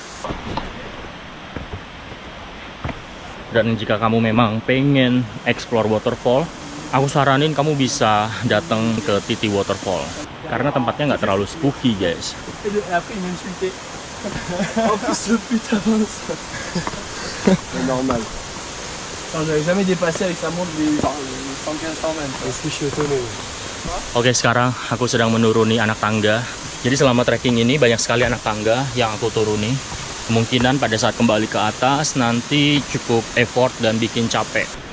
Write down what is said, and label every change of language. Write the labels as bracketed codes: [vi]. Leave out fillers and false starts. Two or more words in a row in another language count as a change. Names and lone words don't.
[id] Dan jika kamu memang pengen [en] explore waterfall, [id] aku saranin kamu bisa datang ke Titi Waterfall. Karena tempatnya nggak terlalu [en] spooky guys. [id] Normal. [fr] J'avais jamais dépassé avec sa montre des 115-120. Est-ce que je suis étonné? [id] Oke, sekarang aku sedang menuruni anak tangga. Jadi selama trekking ini banyak sekali anak tangga yang aku turuni. Kemungkinan pada saat kembali ke atas nanti cukup effort dan bikin capek.